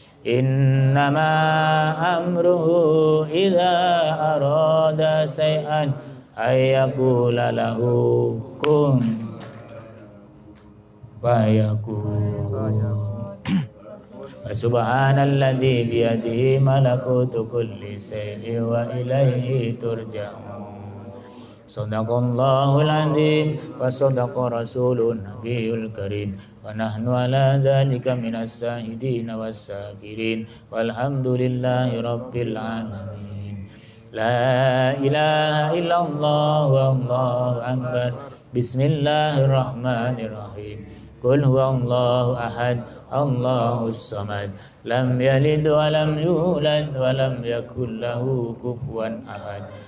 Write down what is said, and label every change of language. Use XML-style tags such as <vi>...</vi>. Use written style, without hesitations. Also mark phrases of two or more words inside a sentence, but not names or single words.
<ar>إنما أمره إذا أراد شيئا أن يقول له كن فيكون. سبحان الذي بيده ملكوت كل شيء وإليه ترجعون. صدق الله العظيم وصدق رسول النبي الكريم. ونحن على ذلك من الشاهدين والشاكرين. والحمد لله رب العالمين. لا إله إلا الله والله أكبر. بسم الله الرحمن الرحيم قل هو الله أحد الله الصمد. لم يلد ولم يولد ولم يكن له كفوا أحد.</ar>